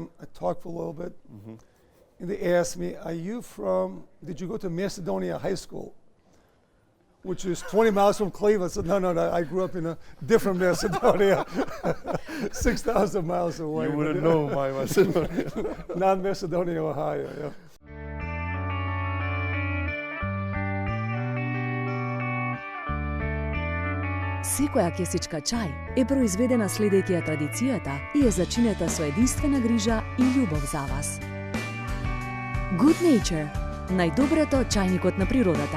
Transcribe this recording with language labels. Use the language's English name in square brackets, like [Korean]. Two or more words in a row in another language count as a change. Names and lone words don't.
[English] I talked for a little bit. And they asked me, did you go to Macedonia High School? Which is 20 miles from Cleveland. I said, no, I grew up in a different Macedonia, 6,000 miles away. You wouldn't know my Macedonia. Not Macedonia, Ohio, yeah. [Macedonian] Секоја кесичка чај е произведена следејќи ја традицијата и е зачинета со единствена грижа и љубов за вас. Good Nature, најдоброто чајникот на природата.